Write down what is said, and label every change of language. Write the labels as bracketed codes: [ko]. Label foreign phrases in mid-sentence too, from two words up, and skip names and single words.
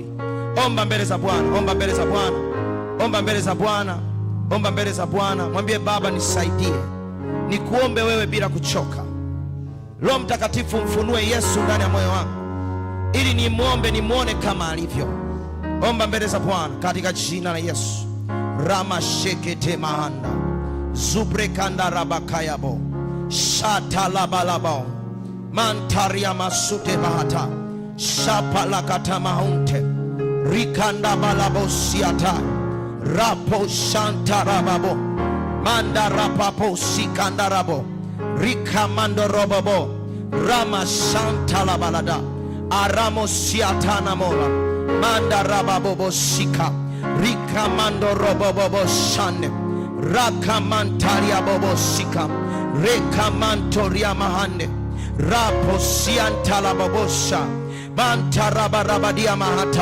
[sw] Omba mbele za Bwana, omba mbele za Bwana, omba mbele za Bwana, omba mbele za Bwana. Mwambie Baba, nisaidie nikuombe wewe bila kuchoka. Roho Mtakatifu mfunue Yesu ndani ya moyo wangu ili nimwombe, nimwone kama alivyo. Omba mbele za Bwana katika jina la Yesu. Rama shekete mahanda, zubrekanda rabakayabo, shata labalabo, mantaria masute bahata, shapa lakata mahunte, rikanda balabo siata, rapo shanta rababo, manda rapapo sikanda rabo, rikamando robobo, rama shanta labalada, aramo siatana mola, manda rababobo sika, rikamando robobobo shane, rakamantaria bobo sika, rekamantoria mahande, rapo siantala bobosha, mantarabarabadia mahata.